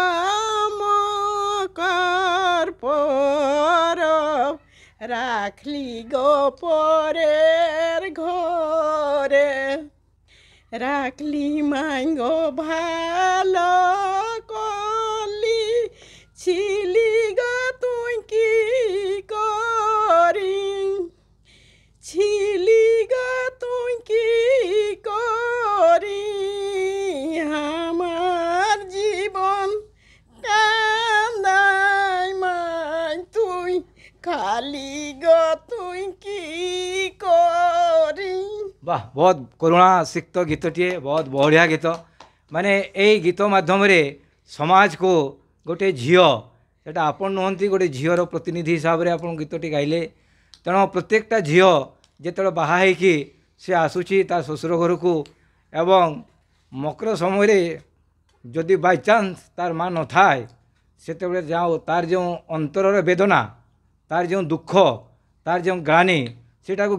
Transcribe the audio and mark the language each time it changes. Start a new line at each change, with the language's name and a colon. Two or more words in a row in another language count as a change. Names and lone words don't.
Bangla: মকর পরব রাখলি গো পরের ঘরে রাখলি মাইগো ভালো করলি ছিলি গো তুই কি করি ছিলি গো তুই কি করি আমার জীবন কান্দাই মাই তুই খালি গো তুই কি করি
Odia: বাহ ବହୁତ କରୁଣା ସିକ୍ତ ଗୀତଟିଏ ବହୁତ ବଢ଼ିଆ ଗୀତ ମାନେ ଏଇ ଗୀତ ମାଧ୍ୟମରେ ସମାଜକୁ ଗୋଟେ ଝିଅ ସେଟା ଆପଣ ନୁହନ୍ତି ଗୋଟେ ଝିଅର ପ୍ରତିନିଧି ହିସାବରେ ଆପଣ ଗୀତଟି ଗାଇଲେ ତେଣୁ ପ୍ରତ୍ୟେକଟା ଝିଅ ଯେତେବେଳେ ବାହା ହେଇକି ସେ ଆସୁଛି ତା ଶ୍ୱଶୁର ଘରକୁ ଏବଂ ମକର ସମୟରେ ଯଦି ବାଇଚାନ୍ସ ତାର ମା ନଥାଏ ସେତେବେଳେ ଯାଉ ତାର ଯେଉଁ ଅନ୍ତରର ବେଦନା ତାର ଯେଉଁ ଦୁଃଖ ତାର ଯେଉଁ ଗ୍ଳାନି ସେଟାକୁ